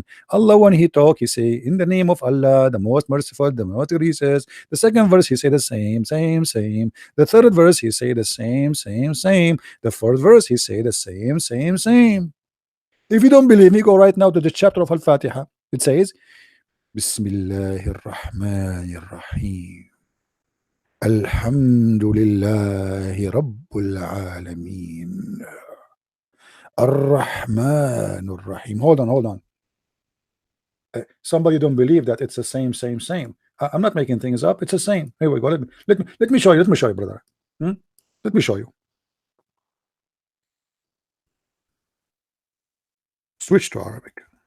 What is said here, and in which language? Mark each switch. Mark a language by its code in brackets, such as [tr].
[en] Allah when he talk he say in the name of Allah the most merciful, the most gracious. The second verse he say the same. The third verse he say the same. The fourth verse he say the same. If you don't believe me, go right now to the chapter of Al-Fatiha. [ar] It says بسم الله الرحمن الرحيم الحمد لله رب العالمين الرحمن الرحيم. [en] Hold on. Somebody don't believe that it's the same. I'm not making things up. It's the same. Here we go. Let me show you. Let me show you, brother. Let me show you. Switch to Arabic.